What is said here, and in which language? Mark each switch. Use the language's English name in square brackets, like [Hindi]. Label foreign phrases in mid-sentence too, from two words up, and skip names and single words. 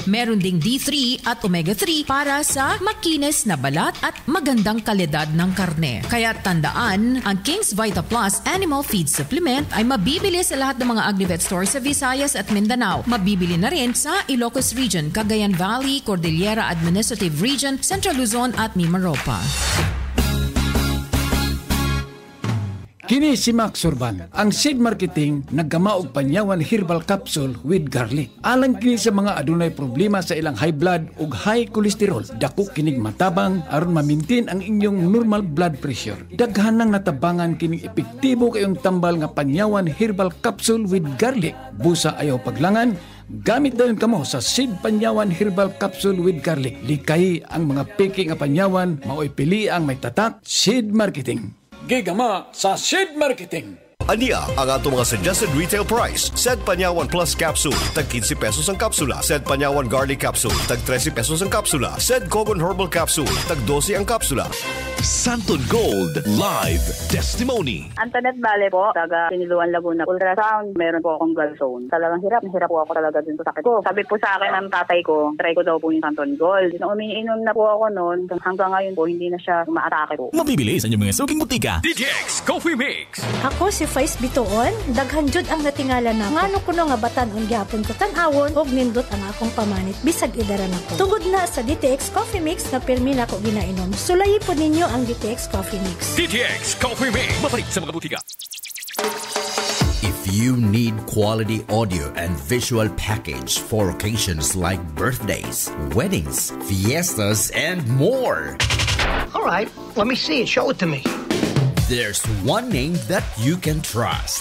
[Filipino] Meron ding D3 at omega-3 para sa makinis na balat at magandang kalidad ng karne. Kaya tandaan, ang King's Vita Plus Animal Feed Supplement ay mabibili sa lahat ng mga Agrivet stores sa Visayas at Mindanao. Mabibili na rin sa Ilocos Region, Cagayan Valley, Cordillera Administrative Region, Central Luzon at Mimaropa. [Cebuano] Kini si Max Urban, ang seed marketing nagkamaog panyawan [English] herbal capsule with garlic. [Cebuano] Alang kini sa mga adunay problema sa ilang [English] high blood [Cebuano] ug [English] high cholesterol. [Cebuano] Dako kinig matabang aron ma-maintain ang inyong [English] normal blood pressure. [Cebuano] Daghan nang natabangan kining epektibo kayong tambal nga panyawan [English] herbal capsule with garlic. [Cebuano] Busa ayaw paglangan. Gamit dayon kamo sa seed panyawan [English] herbal capsule with garlic. [Cebuano] Likay ang mga peke nga panyawan, mao'y pili ang may tatak seed marketing. Gigama sa seed marketing. Ania ang ato mga [English] suggested retail price. [Cebuano] Said Panyawan Plus Capsule, tag 15 pesos ang kapsula. Said Panyawan Garlic Capsule, tag 13 pesos ang kapsula. Said Cogon Herbal Capsule, tag 12 ang kapsula. [English] Santon Gold Live Testimony. [Filipino] Antoinette Vale po, taga Siniluan, Laguna. Ultrasound, meron po akong gallstone. Talagang hirap po ako talaga dun sa sakit ko. Sabi po sa akin ng tatay ko, try ko daw po yung Santon Gold. Nung umiinom na po ako noon, hanggang ngayon po, hindi na siya umaatake po. Mabibili sa inyong mga suking butika. DTX Coffee Mix. [Cebuano] Ako si Faiz Bitoon, daghan jud ang natingala na ngano kuno nga batan-on gyapon ko tan-awon og nindot ang akong pamanit bisag idaran ako. Tungod na sa DTX Coffee Mix na pirmi na ko ginainom. Sulayi po ninyo ang DTX Coffee Mix. DTX Coffee Mix. Mapalit sa mga butika. [English] If you need quality audio and visual package for occasions like birthdays, weddings, fiestas, and more. All right, let me see it. Show it to me. There's one name that you can trust.